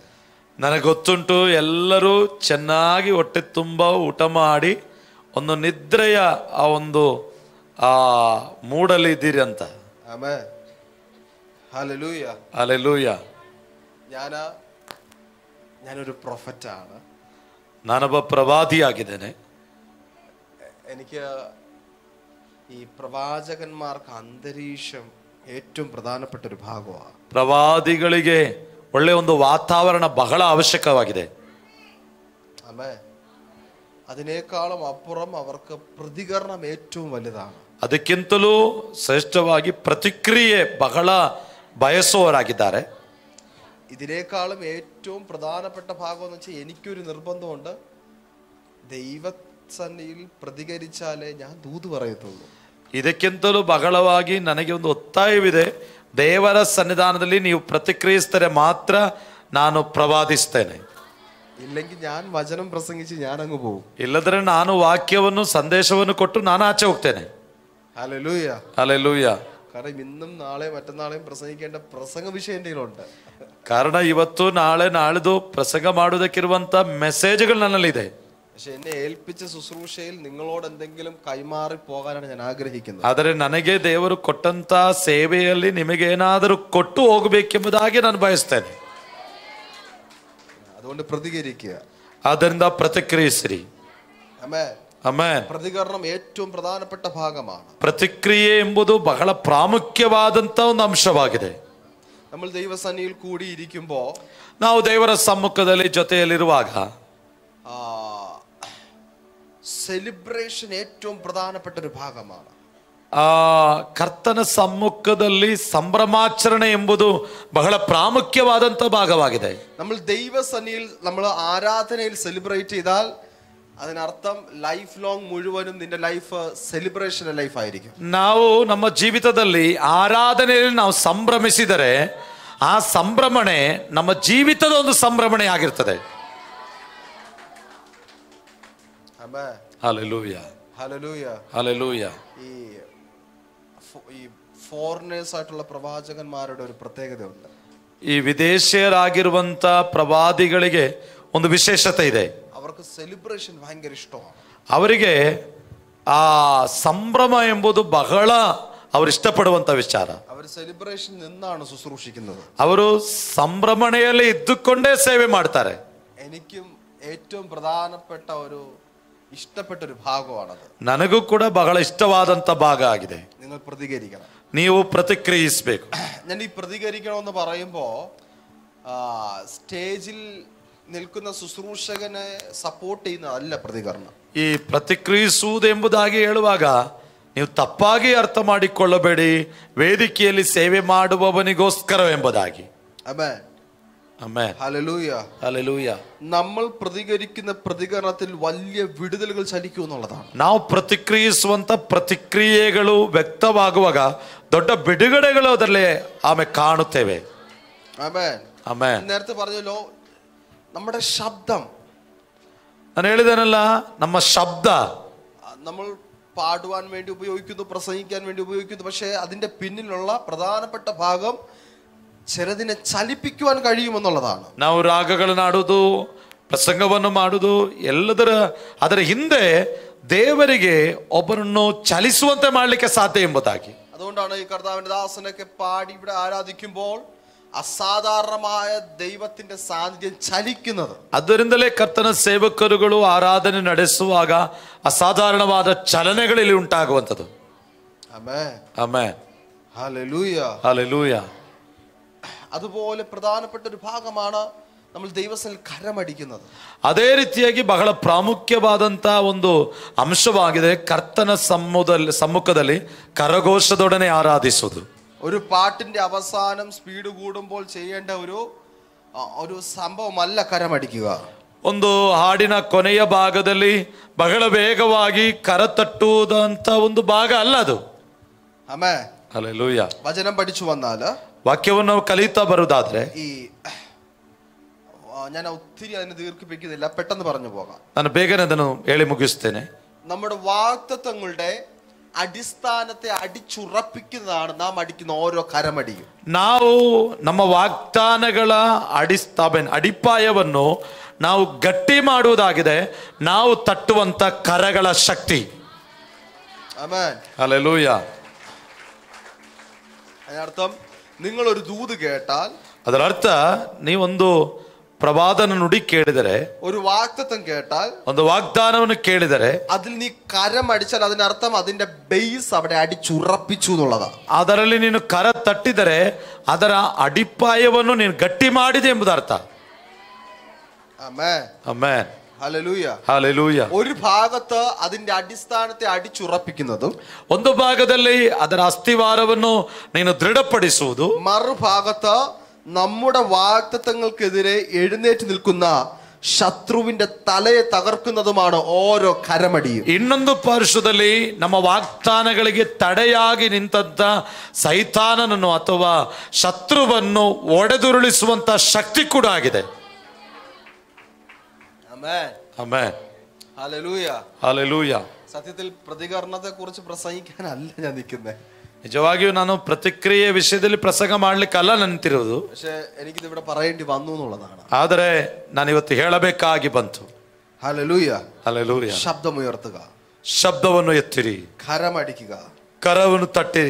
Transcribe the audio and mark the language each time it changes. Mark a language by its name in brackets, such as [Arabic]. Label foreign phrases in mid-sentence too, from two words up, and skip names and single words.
[Kannada] ನನಗೆ ಗೊತ್ತುಂಟು, ಎಲ್ಲರೂ ಚೆನ್ನಾಗಿ ಹೊಟ್ಟೆ ತುಂಬ ಊಟ ಮಾಡಿ ಒಂದು ನಿದ್ರೆಯ ಆ ಒಂದು ಮೂಡಲ್ಲಿ ಇದ್ದೀರಿ ಅಂತ. [Malayalam] ആമേൻ. ഹല്ലേലൂയ. [Kannada] ಹಲ್ಲೆಲೂಯ. [Malayalam] ഞാനൊരു പ്രൊഫറ്റാണ്. [Kannada] ನಾನೊಬ್ಬ ಪ್ರವಾದಿಯಾಗಿದ್ದೇನೆ. [Malayalam] എനിക്ക് ഈ പ്രവാചകന്മാർക്ക് അന്തരീക്ഷം ഏറ്റവും പ്രധാനപ്പെട്ട ഒരു ഭാഗമാണ്. [Kannada] ಪ್ರವಾದಿಗಳಿಗೆ ಒಳ್ಳೆಯ ಒಂದು ವಾತಾವರಣ ಬಹಳ ಅವಶ್ಯಕವಾಗಿದೆ. [Malayalam] ആമേൻ. അതിനേക്കാളും അപ്പുറം അവർക്ക് പ്രതികരണം ഏറ്റവും വലുതാണ്. [Kannada] ಅದಕ್ಕಿಂತಲೂ ಶ್ರೇಷ್ಠವಾಗಿ ಪ್ರತಿಕ್ರಿಯೆ ಬಹಳ ಬಯಸುವವರಾಗಿದ್ದಾರೆ. [Malayalam] ഇതിനേക്കാളും ഏറ്റവും പ്രധാനപ്പെട്ട ഭാഗം എന്ന് വെച്ചാൽ എനിക്കൊരു നിർബന്ധമുണ്ട്, ദൈവസന്നിധിയിൽ പ്രതികരിച്ചാലേ ഞാൻ ദൂത് പറയത്തുള്ളൂ. [Kannada] ಇದಕ್ಕಿಂತಲೂ ಬಹಳವಾಗಿ ನನಗೆ ಒಂದು ಒತ್ತಾಯವಿದೆ, ದೇವರ ಸನ್ನಿಧಾನದಲ್ಲಿ ನೀವು ಪ್ರತಿಕ್ರಿಯಿಸಿದರೆ ಮಾತ್ರ ನಾನು ಪ್ರವಾದಿಸ್ತೇನೆ. [Malayalam] ഇല്ലെങ്കിൽ ഞാൻ വചനം പ്രസംഗിച്ച് ഞാൻ അങ്ങ് പോകും. [Kannada] ಇಲ್ಲದ್ರೆ ನಾನು ವಾಕ್ಯವನ್ನು ಸಂದೇಶವನ್ನು ಕೊಟ್ಟು ನಾನು ಆಚೆ ಹೋಗ್ತೇನೆ. [Malayalam] ഹല്ലേലൂയ [Kannada] ಹಲ್ಲೆಲೂಯ. [Malayalam] കാരണം ഇന്നും നാളെ മറ്റന്നാളെയും പ്രസംഗിക്കേണ്ട പ്രസംഗ വിഷയം എന്തെങ്കിലുണ്ട്. [Kannada] ಕಾರಣ ಇವತ್ತು ನಾಳೆ ನಾಳಿದ್ದು ಪ್ರಸಂಗ ಮಾಡುವುದಕ್ಕಿರುವಂತ ಮೆಸೇಜ್ಗಳು ನನ್ನಲ್ಲಿದೆ. [Malayalam] പക്ഷെ എന്നെ ഏൽപ്പിച്ച ശുശ്രൂഷയിൽ നിങ്ങളോട് എന്തെങ്കിലും കൈമാറി പോകാനാണ് ഞാൻ ആഗ്രഹിക്കുന്നത്. [Kannada] ಆದರೆ ನನಗೆ ದೇವರು ಕೊಟ್ಟಂತ ಸೇವೆಯಲ್ಲಿ ನಿಮಗೇನಾದರೂ ಕೊಟ್ಟು ಹೋಗಬೇಕೆಂಬುದಾಗಿ ನಾನು ಬಯಸ್ತೇನೆ. [Malayalam] അതുകൊണ്ട് പ്രതികരിക്കുക. [Kannada] ಆದ್ದರಿಂದ ಪ್ರತಿಕ್ರಿಯಿಸಿರಿ. [Malayalam] ആമേൻ. [Kannada] ಆಮೆನ್. [Malayalam] പ്രതികരണം ഏറ്റവും പ്രധാനപ്പെട്ട ഭാഗമാണ്. [Kannada] ಪ್ರತಿಕ್ರಿಯೆ ಎಂಬುದು ಬಹಳ ಪ್ರಾಮುಖ್ಯವಾದಂತ ಒಂದು ಅಂಶವಾಗಿದೆ. [Malayalam] നമ്മൾ ദൈവസന്നിധിയിൽ കൂടിയിരിക്കുമ്പോൾ, [Kannada] ನಾವು ದೇವರ ಸಮ್ಮುಖದಲ್ಲಿ ಜೊತೆಯಲ್ಲಿರುವಾಗ [Malayalam] സെലിബ്രേഷൻ ഏറ്റവും പ്രധാനപ്പെട്ട ഒരു ഭാഗമാണ്. [Kannada] ಕರ್ತನ ಸಮ್ಮುಖದಲ್ಲಿ ಸಂಭ್ರಮಾಚರಣೆ ಎಂಬುದು ಬಹಳ ಪ್ರಾಮುಖ್ಯವಾದಂತ ಭಾಗವಾಗಿದೆ. [Malayalam] നമ്മൾ ദൈവസന്നിധിയിൽ നമ്മൾ ആരാധനയിൽ സെലിബ്രേറ്റ് ചെയ്താൽ അതിനർത്ഥം [English] life long [Malayalam] മുഴുവനും നിന്റെ [English] life celebration life [Malayalam] ആയിരിക്കും. [Kannada] ನಾವು ನಮ್ಮ ಜೀವಿತದಲ್ಲಿ ಆರಾಧನೆಯಲ್ಲಿ ನಾವು ಸಂಭ್ರಮಿಸಿದರೆ ಆ ಸಂಭ್ರಮಣೆ ನಮ್ಮ ಜೀವಿತದ ಒಂದು ಸಂಭ್ರಮಣೆ ಆಗಿರ್ತದೆ. [Malayalam] ആമേൻ. ഹല്ലേലൂയ. ഹല്ലേലൂയ. ഹല്ലേലൂയ. ഈ ഫോറിനേഴ്സ് ആയിട്ടുള്ള പ്രവാചകന്മാരുടെ ഒരു പ്രത്യേകതയുണ്ട്. [Kannada] ಈ ವಿದೇಶಿಯರಾಗಿರುವಂತ ಪ್ರವಾದಿಗಳಿಗೆ ಒಂದು ವಿಶೇಷತೆ ಇದೆ. [Malayalam] അവർക്ക് സെലിബ്രേഷൻ ഭയങ്കര ഇഷ്ടമാണ്. [Kannada] ಅವರಿಗೆ ಆ ಸಂಭ್ರಮ ಎಂಬುದು ಬಹಳ ಅವರು ಇಷ್ಟಪಡುವಂತ ವಿಚಾರ. [Malayalam] അവർ സെലിബ്രേഷൻ നിന്നാണ് ശുശ്രൂഷിക്കുന്നത്. [Kannada] ಅವರು ಸಂಭ್ರಮಣೆಯಲ್ಲಿ ಇದ್ದುಕೊಂಡೇ ಸೇವೆ ಮಾಡ್ತಾರೆ. [Malayalam] എനിക്കും ഏറ്റവും പ്രധാനപ്പെട്ട ഒരു ഇഷ്ടപ്പെട്ട ഒരു ഭാഗമാണത്. [Kannada] ನನಗೂ ಕೂಡ ಬಹಳ ಇಷ್ಟವಾದಂತ ಭಾಗ ಆಗಿದೆ. [Malayalam] നിങ്ങൾ പ്രതികരിക്കണം. [Kannada] ನೀವು ಪ್ರತಿಕ್ರಿಯಿಸಬೇಕು. [Malayalam] ഞാൻ ഈ പ്രതികരിക്കണമെന്ന് പറയുമ്പോൾ സ്റ്റേജിൽ നിൽക്കുന്ന ശുശ്രൂഷകനെ സപ്പോർട്ട് ചെയ്യുന്നതല്ല പ്രതികരണം. [Kannada] ಈ ಪ್ರತಿಕ್ರಿಯಿಸುವುದು ಎಂಬುದಾಗಿ ಹೇಳುವಾಗ ನೀವು ತಪ್ಪಾಗಿ ಅರ್ಥ ಮಾಡಿಕೊಳ್ಳಬೇಡಿ, ವೇದಿಕೆಯಲ್ಲಿ ಸೇವೆ ಮಾಡುವವನಿಗೋಸ್ಕರ ಎಂಬುದಾಗಿ. [Malayalam] ആമേൻ. [Kannada] ಆಮೆನ್. [Malayalam] ഹല്ലേലൂയ. [Kannada] ಹಲ್ಲೆಲೂಯ. [Malayalam] നമ്മൾ പ്രതികരിക്കുന്ന പ്രതികരണത്തിൽ വലിയ വിടുതലുകൾ ചലിക്കും എന്നുള്ളതാണ്. [Kannada] ನಾವು ಪ್ರತಿಕ್ರಿಯಿಸುವಂತ ಪ್ರತಿಕ್ರಿಯೆಗಳು ವ್ಯಕ್ತವಾಗುವಾಗ ದೊಡ್ಡ ಬಿಡುಗಡೆಗಳು ಅದರಲ್ಲಿ ಆಮೇಲೆ ಕಾಣುತ್ತೇವೆ. [Malayalam] ആമേൻ. [Kannada] ಆಮೆನ್. [Malayalam] നേരത്തെ പറഞ്ഞല്ലോ, നമ്മുടെ ശബ്ദം, [Kannada] ನಾನು ಹೇಳಿದ್ದೇನಲ್ಲ, ನಮ್ಮ ಶಬ್ದ [Malayalam] നമ്മൾ പാടുവാൻ വേണ്ടി ഉപയോഗിക്കുന്നു, പ്രസംഗിക്കാൻ വേണ്ടി ഉപയോഗിക്കുന്നു. പക്ഷെ അതിന്റെ പിന്നിലുള്ള പ്രധാനപ്പെട്ട ഭാഗം ചിലതിനെ ചലിപ്പിക്കുവാൻ കഴിയുമെന്നുള്ളതാണ്. [Kannada] ನಾವು ರಾಗಗಳನ್ನು ಆಡುವುದು, ಪ್ರಸಂಗವನ್ನು ಮಾಡುವುದು, ಅದರ ಹಿಂದೆ ದೇವರಿಗೆ ಒಬ್ಬರನ್ನು ಚಲಿಸುವಂತೆ ಮಾಡಲಿಕ್ಕೆ ಸಾಧ್ಯ ಎಂಬುದಾಗಿ. [Malayalam] അതുകൊണ്ടാണ് ഈ കർത്താവിന്റെ ദാസനൊക്കെ പാടി ഇവിടെ ആരാധിക്കുമ്പോൾ അസാധാരണമായ ദൈവത്തിന്റെ സാന്നിധ്യം ചലിക്കുന്നത്. [Kannada] ಅದರಿಂದಲೇ ಕರ್ತನ ಸೇವಕರುಗಳು ಆರಾಧನೆ ನಡೆಸುವಾಗ ಅಸಾಧಾರಣವಾದ ಚಲನೆಗಳಲ್ಲಿ ಉಂಟಾಗುವಂಥದ್ದು. [Malayalam] ആമേൻ. [Kannada] ಆಮೆನ್. [Malayalam] ഹല്ലേലൂയ. ഹല്ലേലൂയ. അതുപോലെ പ്രധാനപ്പെട്ട ഒരു ഭാഗമാണ് നമ്മൾ ദൈവസന്നിധിയിൽ കരമടിക്കുന്നത്. [Kannada] ಅದೇ ರೀತಿಯಾಗಿ ಬಹಳ ಪ್ರಾಮುಖ್ಯವಾದಂತ ಒಂದು ಅಂಶವಾಗಿದೆ ಕರ್ತನ ಸಮ್ಮುಖದಲ್ಲಿ ಕರಘೋಷದೊಡನೆ ಆರಾಧಿಸುವುದು. [Malayalam] ഒരു പാട്ടിന്റെ അവസാനം സ്പീഡ് കൂടുമ്പോൾ ചെയ്യേണ്ട ഒരു സംഭവമല്ല കരമടിക്കുക. [Kannada] ಒಂದು ಹಾಡಿನ ಕೊನೆಯ ಭಾಗದಲ್ಲಿ ಬಹಳ ವೇಗವಾಗಿ ಕರತಟ್ಟುವುದಂತ ಒಂದು ಭಾಗ ಅಲ್ಲ ಅದು. [Malayalam] ആമേൻ. [Kannada] ಹಲ್ಲೆಲೂಯ. [Malayalam] വചനം പഠിച്ചു വന്നാൽ, [Kannada] ವಾಕ್ಯವನ್ನು ನಾವು ಕಲಿತಾ ಬರುವುದಾದ್ರೆ, [Malayalam] ഞാൻ ഒത്തിരി അതിനെ ദീർഘിപ്പിക്കുന്നില്ല, പെട്ടെന്ന് പറഞ്ഞു പോകാം. [Kannada] ನಾನು ಬೇಗನೆ ಅದನ್ನು ಹೇಳಿ ಮುಗಿಸ್ತೇನೆ. [Malayalam] നമ്മുടെ വാഗ്ദത്തങ്ങളുടെ അടിസ്ഥാനത്തെ അടിച്ചുറപ്പിക്കുന്നതാണ് നാം അടിക്കുന്ന ഓരോ കരമടിയും. [Kannada] ನಾವು ನಮ್ಮ ವಾಗ್ದಾನಗಳ ಅಡಿಪಾಯವನ್ನು ನಾವು ಗಟ್ಟಿ ಮಾಡುವುದಾಗಿದೆ ನಾವು ತಟ್ಟುವಂತ ಕರಗಳ ಶಕ್ತಿ. [Malayalam] ആമേൻ. ഹല്ലേലൂയ. അതിനർത്ഥം നിങ്ങൾ ഒരു ദൂത് കേട്ടാൽ, [Kannada] ಅದರ ಅರ್ಥ ನೀವೊಂದು ಪ್ರವಾದನ ನುಡಿ ಕೇಳಿದರೆ, [Malayalam] ഒരു വാഗ്ദത്തം കേട്ടാൽ, [Kannada] ಒಂದು ವಾಗ್ದಾನವನ್ನು ಕೇಳಿದರೆ, [Malayalam] അതിൽ നീ കരമടിച്ചാൽ അതിനർത്ഥം അതിന്റെ ബേസ് അവിടെ അടിച്ചുറപ്പിച്ചു എന്നുള്ളതാണ്. [Kannada] ಅದರಲ್ಲಿ ನೀನು ಕರ ತಟ್ಟಿದರೆ ಅದರ ಅಡಿಪಾಯವನ್ನು ನೀನು ಗಟ್ಟಿ ಮಾಡಿದೆ ಎಂಬುದು ಅರ್ಥ. [Malayalam] ആമേൻ. [Kannada] ಆಮೆನ್. [Malayalam] ഹല്ലേലൂയ. [Kannada] ಹಲ್ಲೆಲೂಯ. [Malayalam] ഒരു ഭാഗത്ത് അതിന്റെ അടിസ്ഥാനത്തെ അടിച്ചുറപ്പിക്കുന്നതും [Kannada] ಒಂದು ಭಾಗದಲ್ಲಿ ಅದರ ಅಸ್ಥಿವಾರವನ್ನು ನೀನು ದೃಢಪಡಿಸುವುದು, [Malayalam] മറുഭാഗത്ത് നമ്മുടെ വാഗ്ദത്തങ്ങൾക്കെതിരെ എഴുന്നേറ്റ് നിൽക്കുന്ന ശത്രുവിന്റെ തലയെ തകർക്കുന്നതുമാണ് ഓരോ കരമടിയും. [Kannada] ಇನ್ನೊಂದು ಪಾರ್ಶ್ವದಲ್ಲಿ ನಮ್ಮ ವಾಗ್ದಾನಗಳಿಗೆ ತಡೆಯಾಗಿ ನಿಂತ ಸೈತಾನನನ್ನು ಅಥವಾ ಶತ್ರುವನ್ನು ಒಡೆದುರುಳಿಸುವಂತ ಶಕ್ತಿ ಕೂಡ ಆಗಿದೆ. [Malayalam] ആമേൻ. [Kannada] ಆಮೆನ್. [Malayalam] ഹല്ലേലൂയ. [Kannada] ಹಲ್ಲೆಲೂಯ. [Malayalam] സത്യത്തിൽ പ്രതികരണത്തെ കുറിച്ച് പ്രസംഗിക്കാനല്ല ഞാൻ നിൽക്കുന്നത്. [Kannada] ನಿಜವಾಗಿಯೂ ನಾನು ಪ್ರತಿಕ್ರಿಯೆ ವಿಷಯದಲ್ಲಿ ಪ್ರಸಂಗ ಮಾಡ್ಲಿಕ್ಕಲ್ಲ ನಿಂತಿರುವುದು, [Malayalam] പക്ഷെ എനിക്കിത് ഇവിടെ പറയേണ്ടി വന്നു എന്നുള്ളതാണ്. [Kannada] ಆದರೆ ನಾನು ಇವತ್ತು ಹೇಳಬೇಕಾಗಿ ಬಂತು. [Malayalam] ഹല്ലേലൂയ. [Kannada] ಹಲ್ಲೆಲೂಯ. [Malayalam] ശബ്ദമുയർത്തുക, [Kannada] ಶಬ್ದವನ್ನು ಎತ್ತಿರಿ, [Malayalam] കരമടിക്കുക. [Kannada] ಕರವನ್ನು ತಟ್ಟಿರಿ.